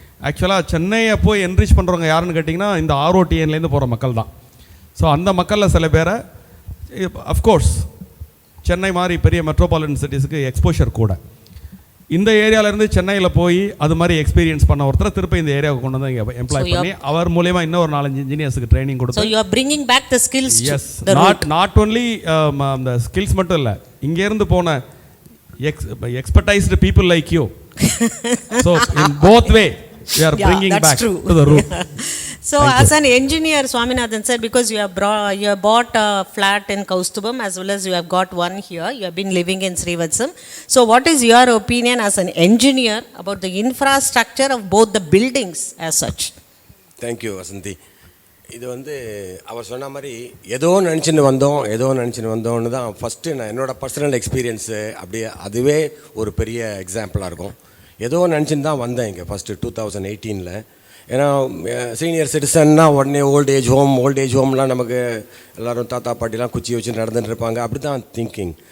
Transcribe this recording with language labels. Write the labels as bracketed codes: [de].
[ta] ஆக்சுவலாக சென்னையை போய் என்ரிச் பண்ணுறவங்க யாருன்னு கேட்டிங்கன்னா இந்த ஆர்ஓடிஎன்லேருந்து போகிற மக்கள் தான். ஸோ அந்த மக்களில் சில பேரை அஃப்கோர்ஸ் சென்னை மாதிரி பெரிய மெட்ரோபாலிட்டன் சிட்டிஸுக்கு எக்ஸ்போஷர் கூட. இந்த ஏரியாவிலேருந்து சென்னையில் போய் அது மாதிரி எக்ஸ்பீரியன்ஸ் பண்ண ஒருத்தர் திருப்பி இந்த ஏரியாவுக்கு கொண்டு வந்து இங்கே எம்ப்ளாய் பண்ணி அவர் மூலயமா இன்னும் ஒரு 4-5 இன்ஜினியர்ஸுக்கு ட்ரைனிங் கொடுத்து. [en] So you are bringing back the skills. Yes, not only [ta] அந்த ஸ்கில்ஸ் மட்டும் இல்லை, இங்கேருந்து போன [en] expertised people like you. So in both way we are bringing back to the root. So as an engineer, Swaminathan sir, because you have bought a flat in Kaustubam as well as you have got one here, you have been living in Srivathsam. So what is your opinion as an engineer about the infrastructure of both the buildings as such? Thank you, Vasanthi. [ta] இது வந்து அவர் சொன்ன மாதிரி ஏதோ நினச்சின்னு வந்தோம்னு தான் first நான் என்னோடய பர்சனல் எக்ஸ்பீரியன்ஸு அப்படியே அதுவே ஒரு பெரிய எக்ஸாம்பிளாக இருக்கும். ஏதோ நினச்சின்னு தான் வந்தேன் இங்கே ஃபஸ்ட்டு 2018. ஏன்னா சீனியர் சிட்டிசன்னா உடனே ஓல்டேஜ் ஹோம்லாம் நமக்கு எல்லோரும் தாத்தா பாட்டிலாம் குச்சி வச்சு நடந்துட்டு இருப்பாங்க, அப்படி தான் திங்கிங்.